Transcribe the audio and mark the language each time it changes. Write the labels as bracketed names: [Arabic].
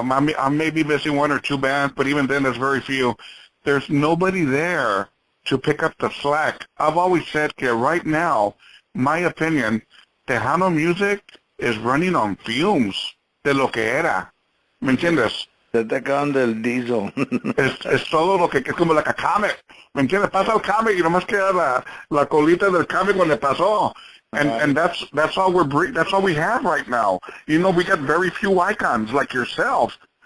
[English] I may be missing one or two bands, but even then there's very few. There's nobody there to pick up the slack. I've always said that right now, my opinion, Tejano music is running on fumes [Spanish] de lo que era. ¿Me entiendes? Se está acabando el diesel. es todo lo que es como [English] like a comet. [Spanish] ¿Me entiendes? Pasa el comet y nomás queda la colita del comet cuando pasó. [English] And that's all that's all we have right now. We got very few icons like yourself.